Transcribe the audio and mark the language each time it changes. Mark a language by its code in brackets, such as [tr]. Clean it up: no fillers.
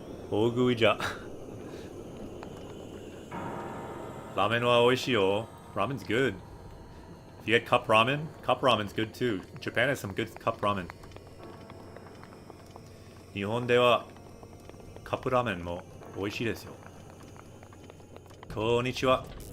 [ja] 大食いじゃ。ラーメンは美味しいよ。 [en] Ramen's good. If you had cup ramen's good too. Japan has some good cup ramen. [ja] 日本ではカップラーメンも美味しいですよ。こんにちは。